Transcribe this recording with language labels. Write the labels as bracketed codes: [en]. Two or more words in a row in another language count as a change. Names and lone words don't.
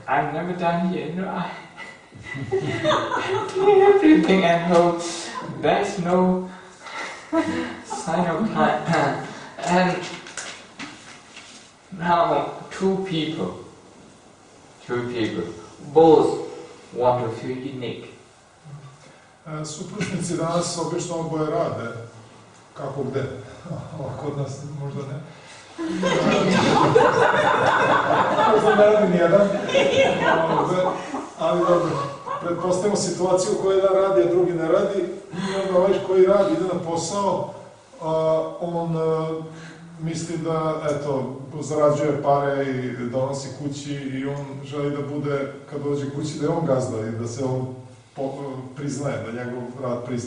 [en] I'm never done here, I'm doing everything at home. There's no sign of time. And now two people, both want to feel unique. [sr] Supružnici danas obično oboje rade, kako gde, kod nas možda ne. Možda ne radi nijedan, ali dobro, pretpostavimo situaciju u kojoj jedan radi, a drugi ne radi, i onda ovaj koji radi ide na posao, on misli da, zarađuje pare i donosi kući i on želi da bude, kad dođe kući, da je on gazda i da se on priznaje, da njegov rad prizna.